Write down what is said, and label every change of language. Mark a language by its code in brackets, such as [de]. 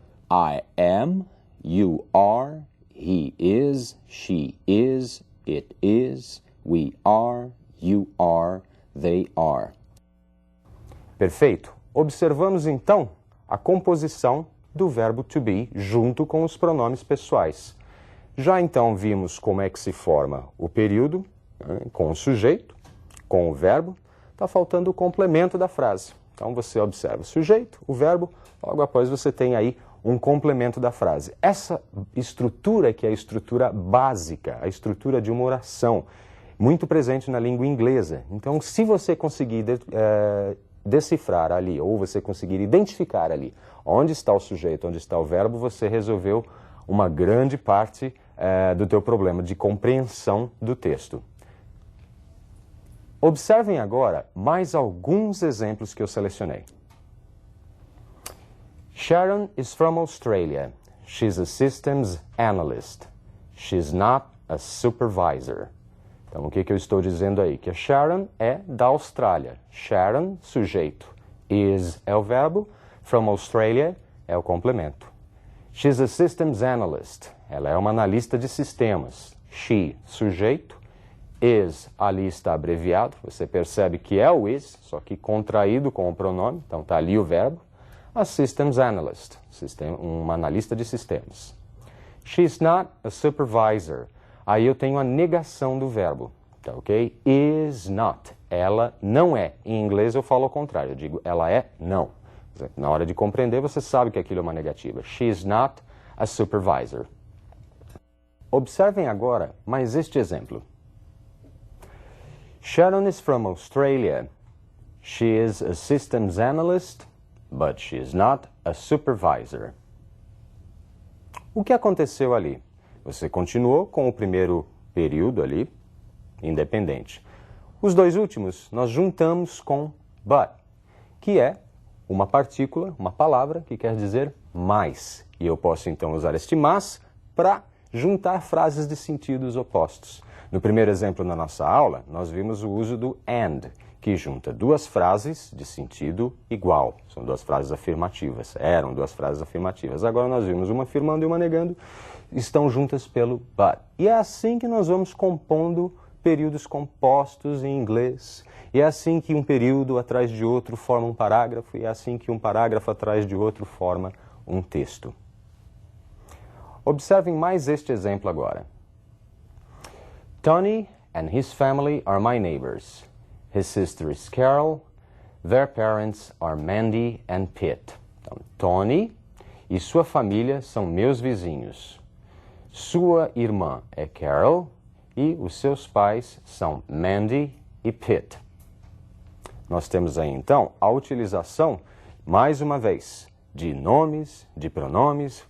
[en] I am, you are, he is, she is, it is, we are, you are, they are. [pt] Perfeito. Observamos então a composição do verbo to be junto com os pronomes pessoais. Já então vimos como é que se forma o período, com o sujeito, com o verbo. Está faltando o complemento da frase. Então você observa o sujeito, o verbo, logo após você tem aí um complemento da frase. Essa estrutura que é a estrutura básica, a estrutura de uma oração, muito presente na língua inglesa. Então, se você conseguir decifrar ali, ou você conseguir identificar ali onde está o sujeito, onde está o verbo, você resolveu uma grande parte do teu problema de compreensão do texto. Observem agora mais alguns exemplos que eu selecionei. [en] Sharon is from Australia. She's a systems analyst. She's not a supervisor. [pt] Então, o que eu estou dizendo aí? Que a Sharon é da Austrália. Sharon, sujeito. Is é o verbo. From Australia, é o complemento. [en] She's a systems analyst. [pt] Ela é uma analista de sistemas. She, sujeito. Is, ali está abreviado. Você percebe que é o is, só que contraído com o pronome. Então está ali o verbo. A systems analyst, uma analista de sistemas. [en] She's not a supervisor. [pt] Aí eu tenho a negação do verbo. Tá, ok? Is not. Ela não é. Em inglês eu falo ao contrário. Eu digo ela é não. Na hora de compreender, você sabe que aquilo é uma negativa. [en] She's not a supervisor. [pt] Observem agora mais este exemplo. [en] Sharon is from Australia. She is a systems analyst, but she is not a supervisor. [pt] O que aconteceu ali? Você continuou com o primeiro período ali, independente. Os dois últimos nós juntamos com but, que é uma partícula, uma palavra que quer dizer mais. E eu posso então usar este mas para juntar frases de sentidos opostos. No primeiro exemplo na nossa aula, nós vimos o uso do and, que junta duas frases de sentido igual. São duas frases afirmativas. Eram duas frases afirmativas. Agora nós vimos uma afirmando e uma negando. Estão juntas pelo but. E é assim que nós vamos compondo períodos compostos em inglês. E é assim que um período atrás de outro forma um parágrafo. E é assim que um parágrafo atrás de outro forma um texto. Observem mais este exemplo agora. [en] Tony and his family are my neighbors. His sister is Carol. Their parents are Mandy and Pete. [pt] Então, Tony e sua família são meus vizinhos. Sua irmã é Carol e os seus pais são Mandy e Pete. Nós temos aí, então, a utilização, mais uma vez, de nomes, de pronomes.